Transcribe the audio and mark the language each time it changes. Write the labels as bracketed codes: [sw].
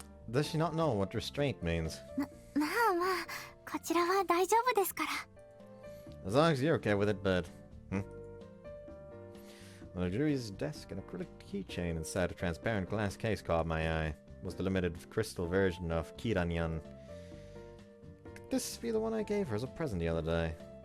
[en] Does she not know what restraint means? [ja] まあこちらは大丈夫ですから [en] As long as you're okay with it, but... A luxurious desk and acrylic keychain inside a transparent glass case caught my eye. It was the limited crystal version of Kiranyan. Could this be the one I gave her as a present the other day?